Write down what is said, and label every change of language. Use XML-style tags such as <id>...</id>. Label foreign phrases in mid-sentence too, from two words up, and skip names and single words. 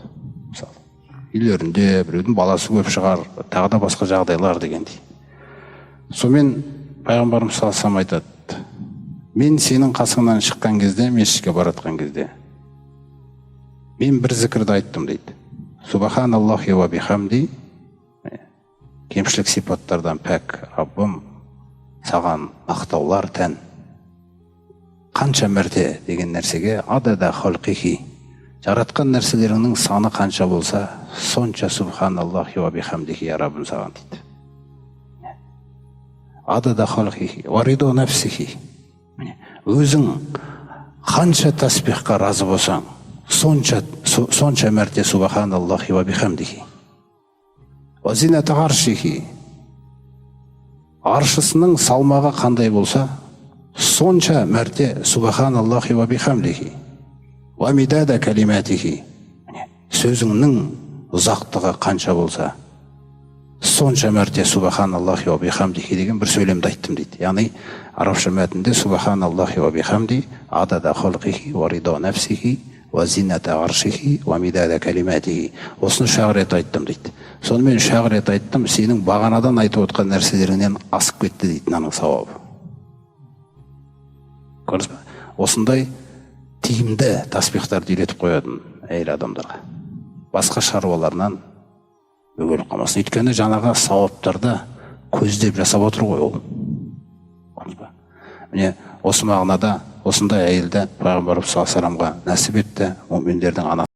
<kk>Мысалы, үйлерінде біреудің баласы көп шығар, тағы да басқа жағдайлар дегендей. Сонымен пайғамбарымыз салсам айтады: мен сенің қасыңнан шыққан кезде, мешітке баратқан кезде, мен бір зікірді айттым дейді.</kk> <ar>سبحان الله وبحمده,</ar> <kk>кемшілік сипаттардан пәк Раббым, саған мақтаулар тән. Қанша мәрте деген нәрсеге</kk> <ar>عدد خلقه,</ar> <kk>жаратқан нәрселеріңнің саны қанша болса, сонша</kk> <ar>سبحان الله وبحمده</ar> <kk>я Раббым саған дейді.</kk> <ar>عدد خلقه ورضا نفسه,</ar> <kk>өзің қанша таспихқа разы болсаң, сонша мәрте</kk> <ar>سبحان الله وبحمده. وزنة عرشه,</ar> <kk>аршысының салмағы қандай болса, сонша мәрте</kk> <ar>سبحان الله وبحمده. ومداد كلماته,</ar> <kk>сөзіңнің ұзақтығы қанша болса, сонша мәрте</kk> <ar>سبحان الله وبحمده</ar> <kk>деген бір сөйлемді айттым дейді. Яғни арабша мәтінде</kk> <ar>سبحان الله وبحمده عدد خلقه ورضا نفسه وزنة عرشه ومداد كلماته.</ar> <kk>Осыны 3 рет айттым дейді. Сонымен 3 рет айттым, сенің бағанадан айтып отқан нәрселеріңнен асып кетті дейді мынаның сауабы. Көрдіңіз бе? Осындай тиімді таспихтарды үйретіп қоятын әйел адамдарға. Басқа шаруаларынан бөгеліп қалмасын. Өйткені жаңағы сауаптарды көздеп жасап отыр ғой ол. Міне осы мағынада осындай әйелді пайғамбарымыз</kk> <ar>صلى الله عليه وسلم</ar> <kk>нәсіп етті, мүминдердің анасы.</kk>